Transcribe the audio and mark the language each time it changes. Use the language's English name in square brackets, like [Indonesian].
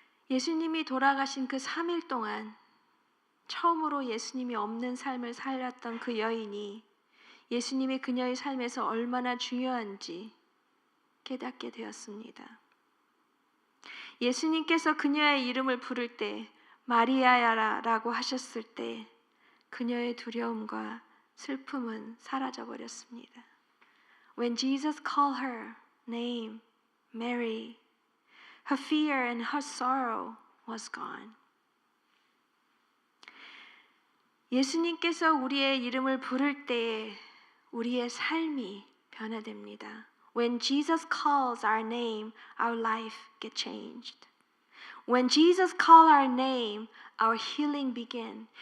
[Korean] 예수님이 돌아가신 그 3일 동안 처음으로 예수님이 없는 삶을 살았던 그 여인이 예수님이 그녀의 삶에서 얼마나 중요한지 깨닫게 되었습니다. 예수님께서 그녀의 이름을 부를 때 마리아야라고 하셨을 때 그녀의 두려움과 슬픔은 사라져 버렸습니다. [English] When Jesus called her name, Mary, her fear and her sorrow was gone. [Korean] 예수님께서 우리의 이름을 부를 때에 우리의 삶이 변화됩니다. [English] When Jesus calls our name, our life gets changed. When Jesus calls our name, our healing begins.